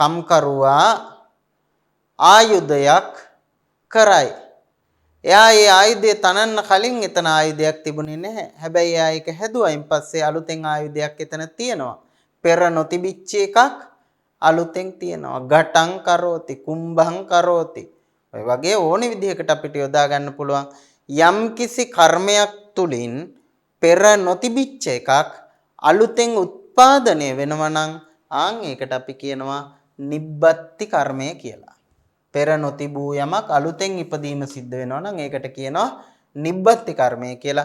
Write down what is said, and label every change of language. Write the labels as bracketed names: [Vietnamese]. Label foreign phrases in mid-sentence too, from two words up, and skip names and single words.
[Sinhala] කම්කරුවා ආයුධයක් කරයි. එයා ඒ ආයුධය තනන්න කලින් එතන ආයුධයක් තිබුණේ නැහැ. හැබැයි එයා ඒක හැදුවයින් පස්සේ අලුතෙන් ආයුධයක් එතන තියෙනවා. පෙර නොතිබිච්ච එකක් අලුතෙන් තියෙනවා. [Pali] ගටං කරෝති, කුම්භං කරෝති. [Sinhala] ඔය වගේ ඕනෙ විදිහකට අපිට යොදා ගන්න පුළුවන්. යම්කිසි කර්මයක් තුලින් පෙර නොතිබිච්ච එකක් අලුතෙන් උත්පාදනය වෙනවා නම් ආන් ඒකට අපි කියනවා නිබ්බත්ති කර්මය කියලා. පෙර නොතිබූ යමක් අලුතෙන් ඉපදීම සිද්ධ වෙනවා නම් ඒකට කියනවා නිබ්බත්ති කර්මය කියලා.